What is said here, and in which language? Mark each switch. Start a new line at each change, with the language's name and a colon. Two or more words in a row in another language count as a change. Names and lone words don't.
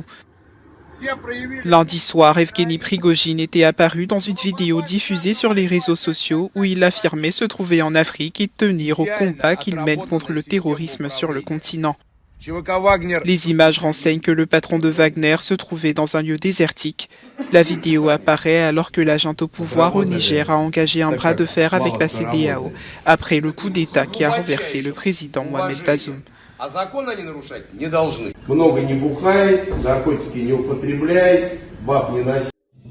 French: Lundi soir, Evgeny Prigojine était apparu dans une vidéo diffusée sur les réseaux sociaux où il affirmait se trouver en Afrique et tenir au combat qu'il mène contre le terrorisme sur le continent. Les images renseignent que le patron de Wagner se trouvait dans un lieu désertique. La vidéo apparaît alors que l'agent au pouvoir au Niger a engagé un bras de fer avec la CEDEAO après le coup d'État qui a renversé le président Mohamed Bazoum.
Russian: А закон они нарушать не должны. Много не бухай, наркотики не употребляй, баб не носи.